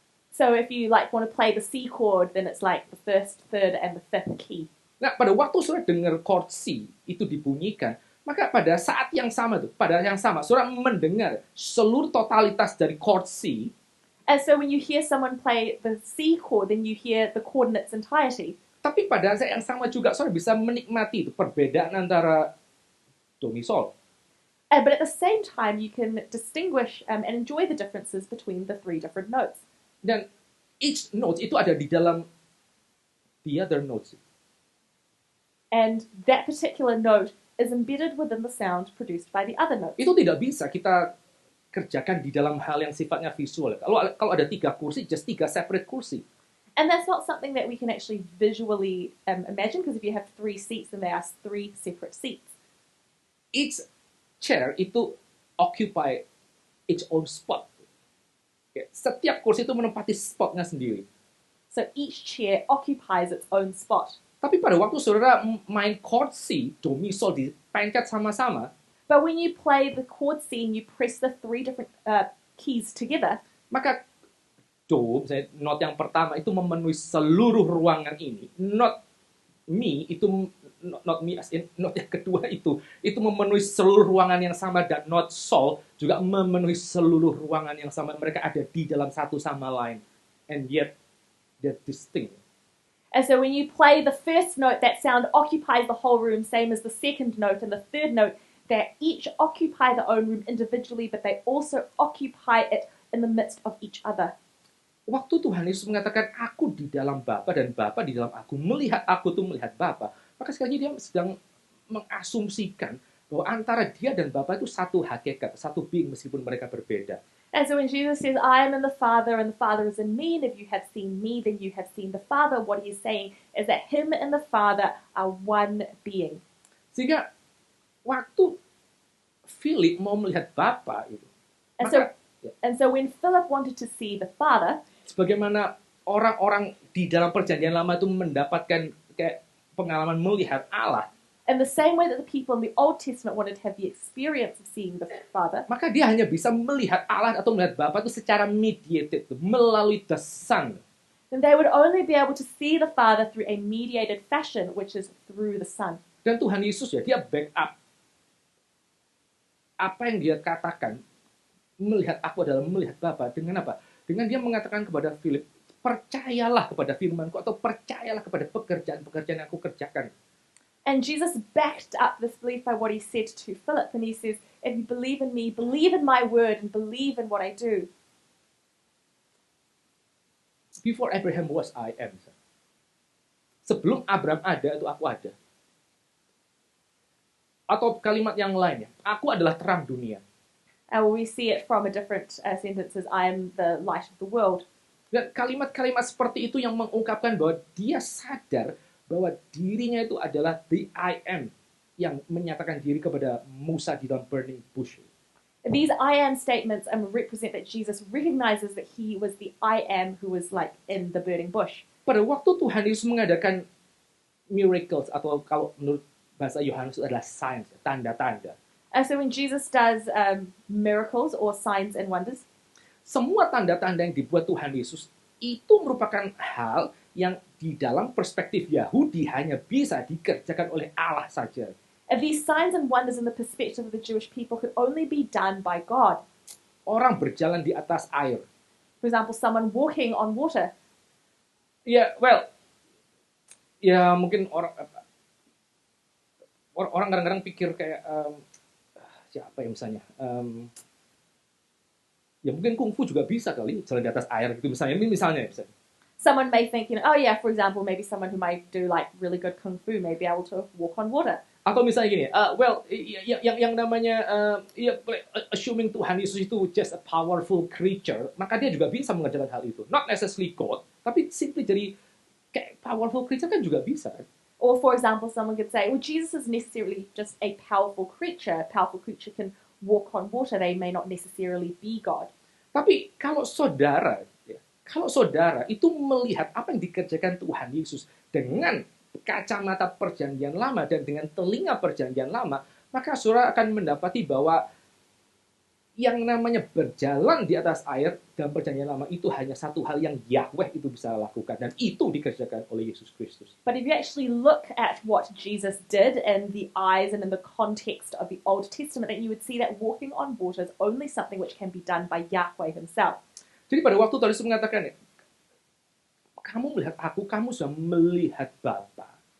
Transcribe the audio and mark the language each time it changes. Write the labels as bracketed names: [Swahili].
[English] So if you like want to play the C chord, then it's like the first, third, and the fifth key. [Indonesian] Nah, pada waktu saudara dengar chord C itu dibunyikan, maka pada saat yang sama saudara mendengar seluruh totalitas dari chord C. [English] And so when you hear someone play the C chord, then you hear the chord in its entirety. [Indonesian] Tapi pada saat yang sama juga saudara bisa menikmati itu perbedaan antara do mi sol. [English] But at the same time, you can distinguish and enjoy the differences between the three different notes. [Indonesian] Dan [English] each note [Indonesian] itu ada di dalam [English] the other notes. And that particular note is embedded within the sound produced by the other notes. [Indonesian] Itu tidak bisa kita kerjakan di dalam hal yang sifatnya visual. Kalau ada 3 kursi, [English] just 3 separate [Indonesian] kursi. [English] And that's not something that we can actually visually imagine, because if you have 3 seats, then there are 3 separate seats. Each chair [Indonesian] itu [English] occupy its own spot. [Indonesian] Setiap kursi itu menempati spotnya sendiri. [English] So each chair occupies its own spot. [Indonesian] Tapi pada waktu saudara main chord C, do, mi, sol dipencet sama-sama, [English] but when you play the chord C and you press the 3 different keys together, [Indonesian] maka do, misalnya not yang pertama itu memenuhi seluruh ruangan ini. Not mi itu not mi [English] as in [Indonesian] not yang kedua itu memenuhi seluruh ruangan yang sama, dan not sol juga memenuhi seluruh ruangan yang sama. Mereka ada di dalam satu sama lain, [English] and yet they're distinct. And so when you play the first note, that sound occupies the whole room, same as the second note and the third note. They each occupy their own room individually, but they also occupy it in the midst of each other. [Indonesian] Waktu Tuhan Yesus mengatakan, aku di dalam Bapa dan Bapa di dalam aku, melihat aku tuh melihat Bapa, maka sekali lagi dia sedang mengasumsikan bahwa antara dia dan Bapa itu satu hakikat, satu being meskipun mereka berbeda. [English] And so when Jesus says, I am in the Father and the Father is in me, and if you have seen me, then you have seen the Father, what he's saying is that him and the Father are one being. [Indonesian] Sehingga waktu Philip mau melihat Bapa itu, [English] and so when Philip wanted to see the Father, [Indonesian] sebagaimana orang-orang di dalam perjanjian lama itu mendapatkan kayak pengalaman melihat Allah, [English] in the same way that the people in the Old Testament wanted to have the experience of seeing the Father, [Indonesian] maka dia hanya bisa melihat Allah atau melihat Bapa itu secara mediated, melalui [English] the Son. then they would only be able to see the Father through a mediated fashion, which is through the Son. [Indonesian] Dan Tuhan Yesus ya, dia [English] back up [Indonesian] apa yang dia katakan, melihat aku adalah melihat Bapa, dengan apa? Dengan dia mengatakan kepada Philip, percayalah kepada firman-Ku, atau percayalah kepada pekerjaan-pekerjaan yang aku kerjakan. [English] And Jesus backed up this belief by what he said to Philip, and he says, if you believe in me, believe in my word, and believe in what I do. Before Abraham was, I am. [Indonesian] Sebelum Abraham ada, itu aku ada. Atau kalimat yang lainnya, aku adalah terang dunia. [English] We see it from a different sentence as, I am the light of the world. [Indonesian] Dan kalimat-kalimat seperti itu yang mengungkapkan bahwa dia sadar bahwa dirinya itu adalah [English] the I am, [Indonesian] yang menyatakan diri kepada Musa di dalam [English] burning bush. These I am statements represent that Jesus recognizes that he was the I am who was like in the burning bush. [Indonesian] Pada waktu Tuhan Yesus mengadakan miracles, atau kalau menurut bahasa Yohanes adalah signs, tanda-tanda. [English] So when Jesus does miracles or signs and wonders, [Indonesian] semua tanda-tanda yang dibuat Tuhan Yesus itu merupakan hal yang di dalam perspektif Yahudi hanya bisa dikerjakan oleh Allah saja. [English] These signs and wonders in the perspective of the Jewish people could only be done by God. [Indonesian] Orang berjalan di atas air. [English] For example, someone walking on water. [Indonesian] Mungkin orang orang kadang-kadang pikir kayak siapa ya misalnya, ya mungkin kungfu juga bisa kali jalan di atas air gitu misalnya. Ini misalnya ya, misalnya. [English] Someone may think, oh yeah, for example, maybe someone who might do like really good kung fu may be able to walk on water. [Indonesian] Atau misalnya gini, yang namanya [English] assuming [Indonesian] Tuhan Yesus itu [English] just a powerful creature, [Indonesian] maka dia juga bisa mengerjakan hal itu. [English] Not necessarily God, [Indonesian] tapi [English] simply [Indonesian] jadi kayak [English] powerful creature [Indonesian] kan juga bisa. [English] Or for example, someone could say, well, Jesus is necessarily just a powerful creature. A powerful creature can walk on water. They may not necessarily be God. [Indonesian] Tapi kalau saudara itu melihat apa yang dikerjakan Tuhan Yesus dengan kacamata perjanjian lama dan dengan telinga perjanjian lama, maka saudara akan mendapati bahwa yang namanya berjalan di atas air dalam perjanjian lama itu hanya satu hal yang Yahweh itu bisa lakukan, dan itu dikerjakan oleh Yesus Kristus. [English] But if you actually look at what Jesus did in the eyes and in the context of the Old Testament, then you would see that walking on water is only something which can be done by Yahweh himself. [Indonesian] Jadi pada waktu Tuhan Yesus mengatakan, kamu melihat aku, kamu sudah melihat Bapa.